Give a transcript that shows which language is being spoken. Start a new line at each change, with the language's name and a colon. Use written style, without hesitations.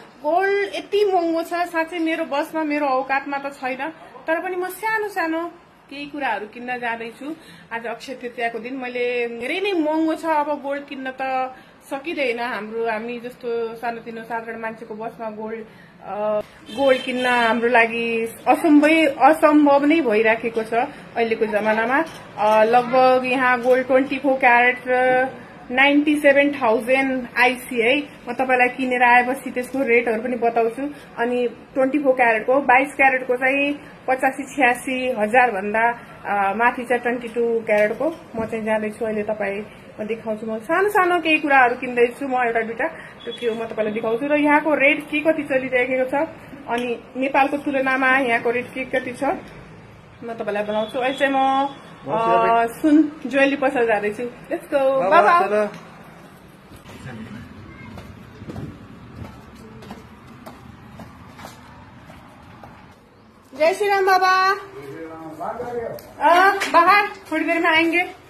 Nepali: Gold यति महँगो छ साँच्चै मेरो बसमा मेरो औकातमा त छैन, तर पनि म सानो सानो केही कुराहरू किन्न जाँदैछु। आज अक्षय तृतीयाको दिन मैले धेरै नै महँगो छ, अब गोल्ड किन्न त सकिँदैन। हामी जस्तो सानोतिनो साधारण मान्छेको बसमा गोल्ड किन्न हाम्रो लागि असम्भव नै भइराखेको छ अहिलेको जमानामा। लगभग यहाँ गोल्ड 24 क्यारेट 97,000 आइसी है। म तपाईलाई किनेर आएपछि त्यसको रेटहरू पनि बताउँछु। अनि 24 क्यारेटको 22 क्यारेटको चाहिँ 85-86 हजार भन्दा माथि चाहिँ 22 क्यारेटको म चाहिँ जाँदैछु। अहिले म देखाउँछु। म सानो सानो केही कुराहरू किन्दैछु। म एउटा दुईटा त्यो म तपाईलाई देखाउँछु। र यहाँको रेट के कति चलिरहेको छ अनि नेपालको तुलनामा यहाँको रेट के कति छ म तपाईलाई बनाउँछु। अहिले चाहिँ म सुन ज्वेलरी पसल जाँदैछु।
English: Let's go.
Nepali: बाबा जय श्री राम बाबा।
Hindi: बाहर थोड़ी देर में आएंगे।